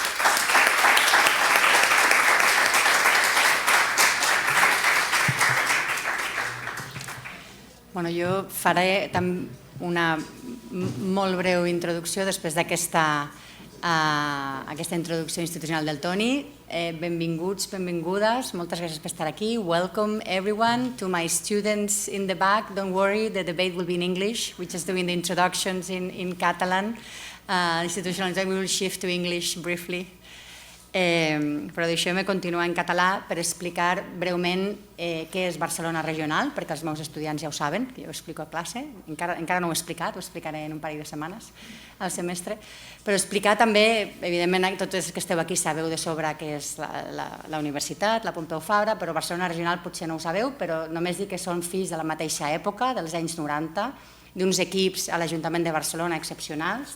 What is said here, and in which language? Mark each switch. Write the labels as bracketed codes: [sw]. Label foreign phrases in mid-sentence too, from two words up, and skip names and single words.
[ca] Jo faré una molt breu introducció després d'aquesta introducció institucional del Toni. Benvinguts, benvingudes, moltes gràcies per estar aquí. [en] Welcome everyone. To my students in the back, don't worry, the debate will be in English. We're just doing the introductions in Catalan. Institutional, we will shift to English briefly. [ca] Però deixeu-me continuar en català per explicar breument què és Barcelona Regional, perquè els meus estudiants ja ho saben, que jo ho explico a classe, encara no ho he explicat, ho explicaré en un parell de setmanes al semestre, però explicar també, evidentment tots els que esteu aquí sabeu de sobre què és la universitat, la Pompeu Fabra, però Barcelona Regional potser no ho sabeu, però només dic que són fills de la mateixa època, dels anys 90, d'uns equips a l'Ajuntament de Barcelona excepcionals.